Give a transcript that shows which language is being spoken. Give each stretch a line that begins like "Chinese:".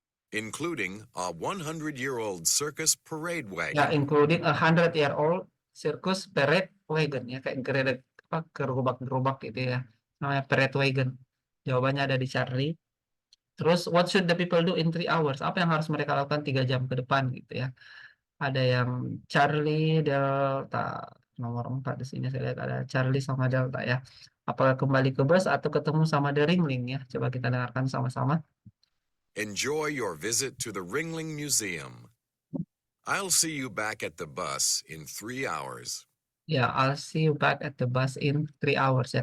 English: including a 100-year-old circus parade wagon. ya, including a 100-year-old circus parade wagon ya,
Indonesian: kayak gerobak gitu ya, namanya
English: parade wagon.
Indonesian: Jawabannya ada di Charlie.
English: Terus what should the people do in 3 hours?
Indonesian: Apa yang harus mereka lakukan 3 jam ke depan gitu ya. Ada yang Charlie, Delta, nomor 4 di sini saya lihat ada Charlie sama Delta ya. Apakah kembali ke bus atau ketemu sama The Ringling ya? Coba kita dengarkan sama-sama.
English: Enjoy your visit to the Ringling Museum. I'll see you back at the bus in 3 hours. Ya, I'll see you back at the bus in 3 hours ya.